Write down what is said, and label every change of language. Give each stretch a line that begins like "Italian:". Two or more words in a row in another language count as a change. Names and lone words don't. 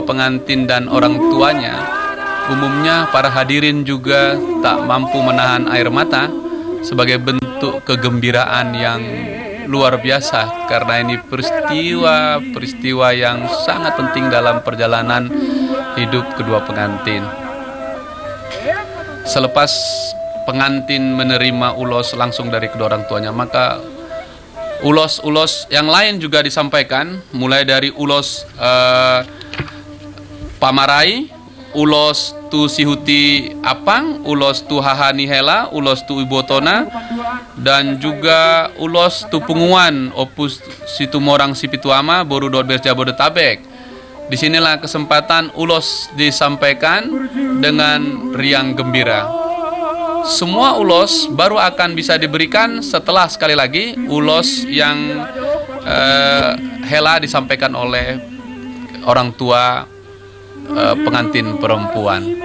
Indonesian: pengantin dan orang tuanya, umumnya para hadirin juga tak mampu menahan air mata sebagai bentuk kegembiraan yang luar biasa karena ini peristiwa yang sangat penting dalam perjalanan hidup kedua pengantin. Selepas pengantin menerima ulos langsung dari kedua orang tuanya, maka ulos-ulos yang lain juga disampaikan, mulai dari ulos pamarai, ulos
Batak Toba: tu sihuti apang, ulos tu hahani hela, ulos tu ibotona,
Indonesian: dan juga ulos
Batak Toba: tu punguan opus situmorang sipituama boru dot berja Bodetabek.
Indonesian: Disinilah kesempatan ulos disampaikan dengan riang gembira. Semua ulos baru akan bisa diberikan setelah sekali lagi ulos yang hela disampaikan oleh orang tua pengantin perempuan.